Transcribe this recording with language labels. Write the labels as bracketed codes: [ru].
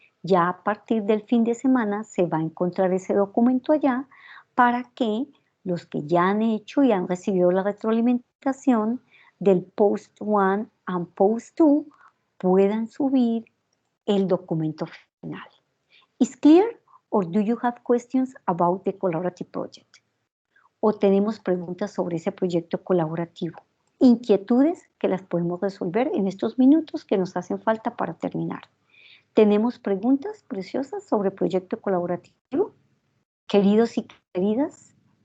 [es] Ya a partir del fin de semana se va a encontrar ese documento allá para que los que ya han hecho y han recibido la retroalimentación del Post 1 and Post 2 puedan subir el documento final. [en] Is clear or do you have questions about the collaborative project? [es] ¿O tenemos preguntas sobre ese proyecto colaborativo? Inquietudes que las podemos resolver en estos minutos que nos hacen falta para terminar. ¿Tenemos preguntas preciosas sobre proyecto colaborativo? Queridos y queridas.